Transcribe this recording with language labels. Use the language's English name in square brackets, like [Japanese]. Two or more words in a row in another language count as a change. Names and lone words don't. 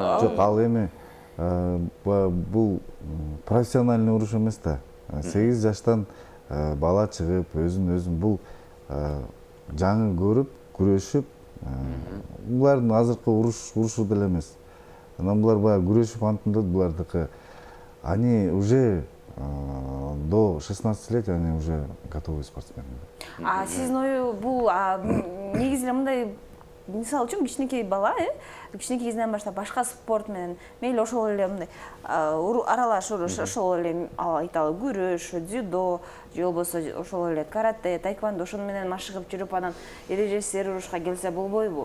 [Kyrgyz] Жок, ал эми бул профессиональный уруш эмес да. 8 жаштан бала чыгып, өзүн бул жаңы көрүп, күрөшүп, булардын азыркы урушу деле эмес. Анан булар баягы күрөшүп антындат булардыкы. [Russian] Они уже до 16 лет они уже готовые спортсмены. [Kyrgyz] Сиздин ою бул негизи эле мындай мисалы үчүн кичинекей бала кичинекей кезинен баштап башка спорт менен мейли ошол эле мындай аралаш уруш, ошол эле айталы күрөш, дзюдо же болбосо ошол эле карате, тайквандо ошону менен машыгып жүрүп анан эрежесиз урушка келсе болбойбу?